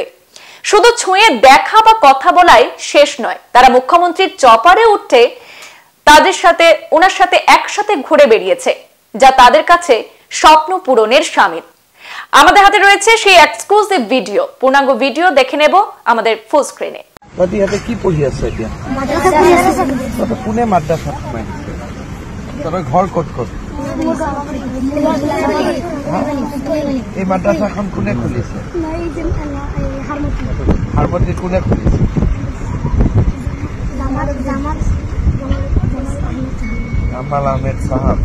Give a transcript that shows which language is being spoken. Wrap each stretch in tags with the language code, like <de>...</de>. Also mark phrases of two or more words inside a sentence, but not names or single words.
<bn>শুধু ছুঁয়ে দেখা বা কথা বলাই শেষ নয়, তারা মুখ্যমন্ত্রীর চপারে উঠতে ওনার সাথে একসাথে ঘুরে বেরিয়েছে, যা তাদের কাছে স্বপ্ন পূরণের শামিল। আমাদের হাতে রয়েছে সেই এক্সক্লুসিভ ভিডিও। পূর্ণাঙ্গ ভিডিও দেখে নেব আমাদের ফুল স্ক্রিনে।</bn> <as>কি পঢ়ি আছে এতিয়া? কোনে মাদ্ৰাছা ঘৰ ক'ত ক'ত? এই মাদ্ৰাছাখন কোনে খুলিছে? হাৰমতি কোনে খুলিছে? জামাল আহমেদ চাহাব।</as>